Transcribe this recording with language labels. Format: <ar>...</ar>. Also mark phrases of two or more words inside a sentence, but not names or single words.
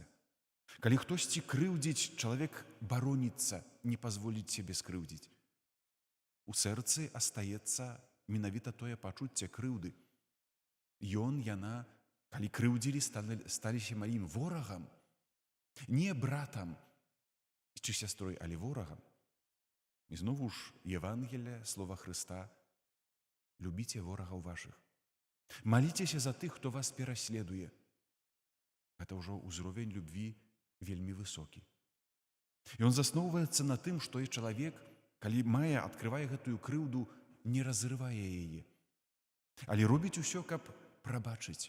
<be>Калі хтосьці крыўдзіць, чалавек бароніцца, не пазволіць сябе скрыўдзіць. У сэрцы астаецца менавіта тое пачуцце крыўды. Ён, яна Калі крыўдзілі, сталіся маім ворагам, не братам ці сястрой, але ворагам.</be> <uk>І знову ж Євангелія, слова Христа:</uk> <be>любіце ворагаў вашых. Маліцеся за тых, хто вас пераследуе. Гэта ўжо ўзровень любві вельмі высокі. І ён засноўваецца на тым, што і чалавек, калі адкрывае гэтую крыўду, не разрывае яе, але робіць усё, каб прабачыць.</be>